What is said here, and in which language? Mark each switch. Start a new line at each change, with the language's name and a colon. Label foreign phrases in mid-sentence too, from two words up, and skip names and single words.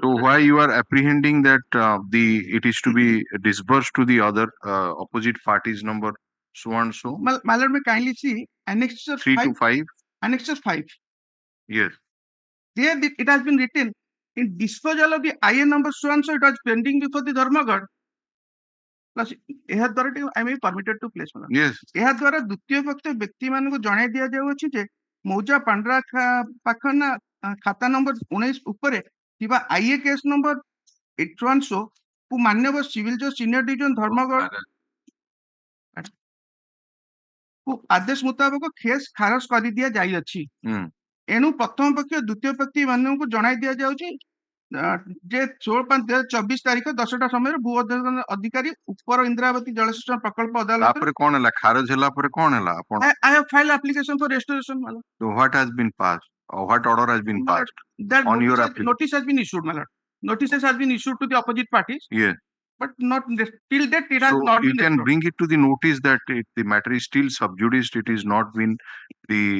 English: So why you are apprehending that it is to be disbursed to the other opposite parties number so and so? My lord, may kindly see Annexure 3 5. to 5? Annexure 5. Yes. There it has been written in disposal of the IA number so and so, it was pending before the Dharmagad. Plus, I may be permitted to place. Yes.
Odia: ଏହା ଦ୍ୱାରା ଦ୍ୱିତୀୟ ପକ୍ଷ ବ୍ୟକ୍ତିମାନଙ୍କୁ ଜଣାଇ ଦିଆଯାଉଅଛି ଯେ ମୌଜା ପାଣ୍ଡରା ପାଖନା ଖାତା ନମ୍ବର 19 ଉପରେ ଥିବା IA
English: case number
Odia: 810 କୁ ମାନ୍ୟବର
English: civil judge senior division
Odia: ଧର୍ମଗଡ଼ କୁ ଆଦେଶ ମୁତାବକ କେସ୍ ଖାରଜ କରିଦିଆଯାଇଅଛି। ଏଣୁ ପ୍ରଥମ ପକ୍ଷ ଦ୍ୱିତୀୟ ବ୍ୟକ୍ତି ମାନଙ୍କୁ ଜଣାଇ ଦିଆଯାଉଛି ଯେ 16/5/2024 ତାରିଖ 10ଟା ସମୟରେ ଭୂ ଅଧିକାରୀ ଉପର ଇନ୍ଦ୍ରାବତୀ ଜଳସେଚନ ପ୍ରକଳ୍ପ ଅଦାଲତ ତାପରେ କଣ ହେଲା ଖାରଜ ହେଲା ପରେ କଣ ହେଲା ଆପଣ
English: I have filed application for restoration, my lord. So what has been passed or what order has been My lord, passed that on your notice application? notice has been issued, my lord. Notices has been issued to the opposite parties, Yes. but not till that it has So not you been can restored. bring it to the notice that the matter is still sub judice. It is not been your